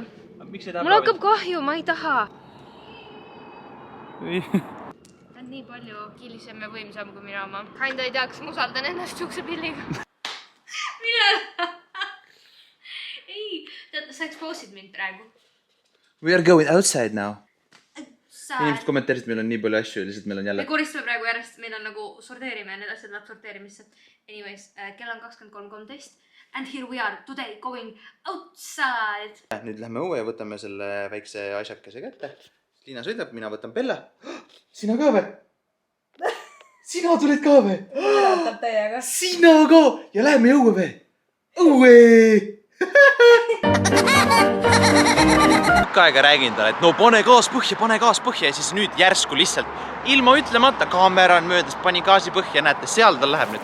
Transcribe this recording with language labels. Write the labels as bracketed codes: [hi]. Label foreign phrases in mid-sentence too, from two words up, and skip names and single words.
[et] Miks ei taha mul hakkab kahju, ma ei taha. Ta on nii palju kiilisem ja võimsam kui mina oma. Kinda ei tea, kas ma usaldan ennast siukse pilliga. Mine? Ei, sa explosid mind praegu. [en] We are going outside now. [et] Inimesed kommenteerisid, meil on nii palju asju ja lihtsalt meil on jälle... Me koristame praegu järjest, meil on nagu sorteerime ja need asjad läheb sorteerimisse. [en] Anyways, [et] kell on 23.13 [en] and here we are today going outside. [et] Nüüd lähme õue ja võtame selle väikse asjakese kätte. Liina sõidab, mina võtan Bella. Sina ka või? Sina tuled ka või? Sina ka! Ja läheme õue või? Õue! Tükk aega räägin talle, et no pane gaas põhja ja siis nüüd järsku lihtsalt ilma ütlemata kaamera on möödas, pani gaasi põhja, näete, seal tal läheb nüüd.